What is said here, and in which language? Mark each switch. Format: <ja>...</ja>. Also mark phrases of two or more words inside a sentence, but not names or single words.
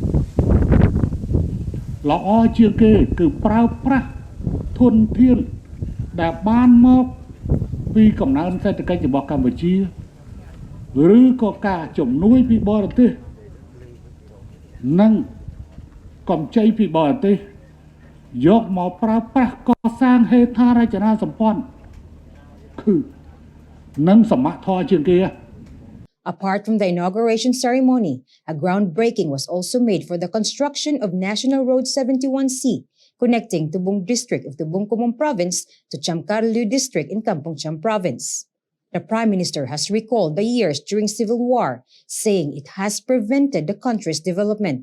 <km>ល្អជាងគេគឺប្រើប្រាស់ធនធានដែលបានមកពីកំណើនសេដ្ឋកិច្ចរបស់កម្ពុជាឬក៏ការជំនួយពីបរទេសនិងកម្ចីពីបរទេសយកមកប្រើប្រាស់កសាងហេដ្ឋារចនាសម្ព័ន្ធគឺនឹងសមធម៌ជាងគេ</km> <en>Apart from the inauguration ceremony, a groundbreaking was also made for the construction of National Road 71C, connecting Tubong district of the Bungkomon province to Chamkarlu district in Kampong Cham province. The Prime Minister has recalled the years during civil war, saying it has prevented the country's development.</en>